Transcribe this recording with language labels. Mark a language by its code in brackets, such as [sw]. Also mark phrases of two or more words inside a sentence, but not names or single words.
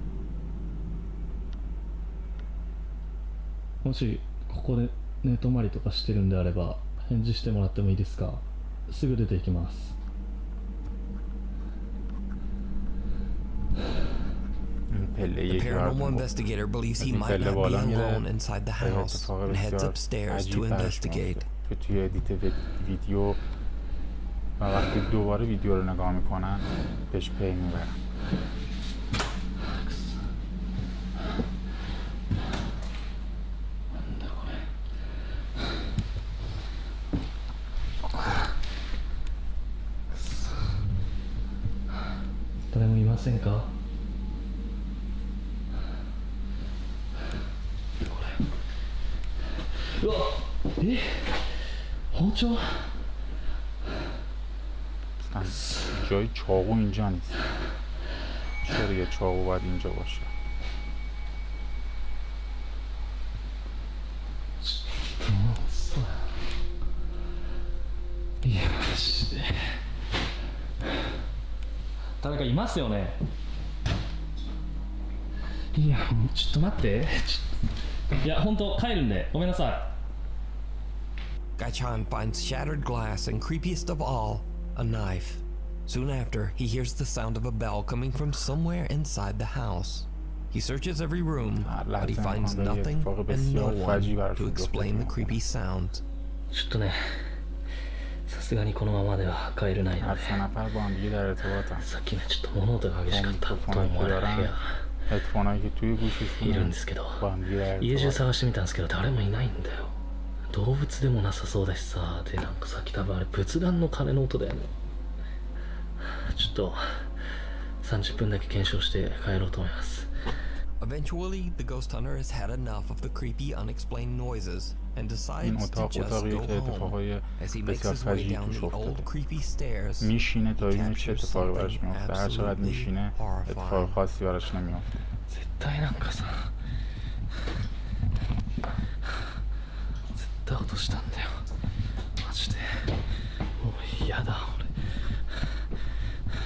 [ja] もしここで寝泊まりとかしてるんであれば返事してもらってもいいですか？すぐ出て行きます。 [en] The paranormal investigator believes he might not be alone inside the house and heads upstairs to investigate. [fa] که توی ادیت ویدیو و وقتی دوباره ویدیو رو نگاه میکنن بهش پی میبرن. [ja] 誰もいませんか？うわ、包丁؟ [fa] جای چاقو اینجا نیست. چرا یه چاقو باید اینجا باشه؟ [ja] いやマジで誰かいますよね。いやもうちょっと待って、いや本当帰るんでごめんなさい。 [en] Gachan finds shattered glass and, creepiest of all, a knife. Soon after, he hears the sound of a bell coming from somewhere inside the house. He searches every room, but he finds nothing and no one to explain the creepy sound. [ja] ちょっとね、さすがにこのままでは帰れないので、さっきねちょっと物音が激しかったと思われる部屋いるんですけど、家中探してみたんですけど誰もいないんだよ。動物でもなさそうだしさ、でなんかさっき多分あれ仏壇の鐘の音だよね。ちょっと30分だけ検証して帰ろうと思います。 [en] Eventually, the ghost hunter has had enough of the creepy, unexplained noises and decides to just go home. As he makes his way down the old creepy stairs, he captures something absolutely horrifying. [ja] 絶対なんかさ、絶対落としたんだよ。マジでもう嫌だ俺。